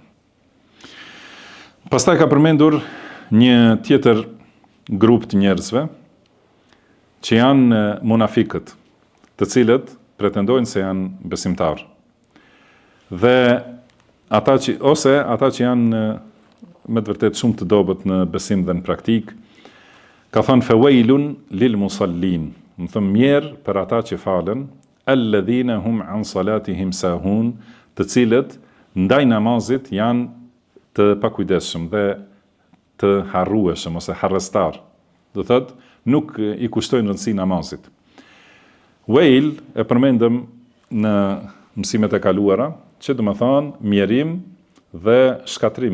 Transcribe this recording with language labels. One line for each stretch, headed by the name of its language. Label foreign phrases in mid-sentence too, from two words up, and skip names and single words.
Albanian: Pastaj ka përmendur një tjetër grup të njerëzve që janë munafikët, të cilët pretendojnë se janë besimtarë. Dhe ata që janë me të vërtet shumë të dobët në besim dhe në praktik, ka thënë
Arabic: فويل للمصلين,
Albanian: më thëmë mjerë për ata që falen,
Arabic: الذين هم عن صلاتهم ساهون,
Albanian: të cilët ndaj namazit janë të pakujdesshëm dhe të harrueshëm ose harrestar. Do thotë, nuk i kushtojnë rëndësi namazit. Wail e përmendëm në mësimet e kaluara, që do të thonë mjerim dhe shkatrim.